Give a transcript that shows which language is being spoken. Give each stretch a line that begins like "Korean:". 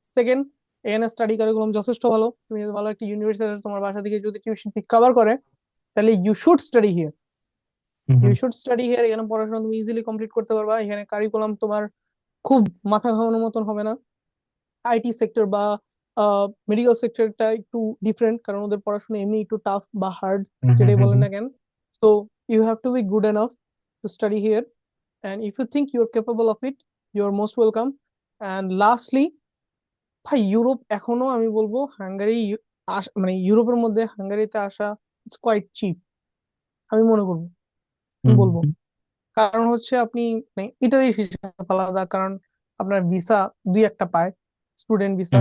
Bangla: Second, এখানে study curriculum যথেষ্ট ভালো। তুমি যদি ভালো একটা ইউনিভার্সিটি তোমার বাসা থেকে যদি টিউশন ফি কভার করে, তাহলে
English: You should study here. Hmm you hmm should study here.
Bangla: এখানে পড়াশোনা তুমি ইজিলি কমপ্লিট করতে পারবা। এখানে কারিকুলাম তোমার খুব মাথা ঘামানোর মতন হবে না। আইটি সেক্টর বা মেডিকেল সেক্টরটা একটু ডিফারেন্ট, কারণ ওদের পড়াশোনা এমনি একটু টাফ বা হার্ড, হুম হুম যেটাই হুম বলেন হুম না কেন।
English: So you have to be good enough to study here, and if you think you're capable of it, you're most welcome.
Bangla: And lastly, ভাই ইউরোপ এখনো আমি বলবো হাঙ্গারি মানে ইউরোপের মধ্যে হাঙ্গারিতে আসা
English: it's quite cheap,
Bangla: আমি মনে করবো, আমি হুম বলবো। হুম কারণ হচ্ছে আপনি মানে ইটালির হিসাব আলাদা, কারণ আপনার ভিসা দুই একটা পায়, স্টুডেন্ট ভিসা,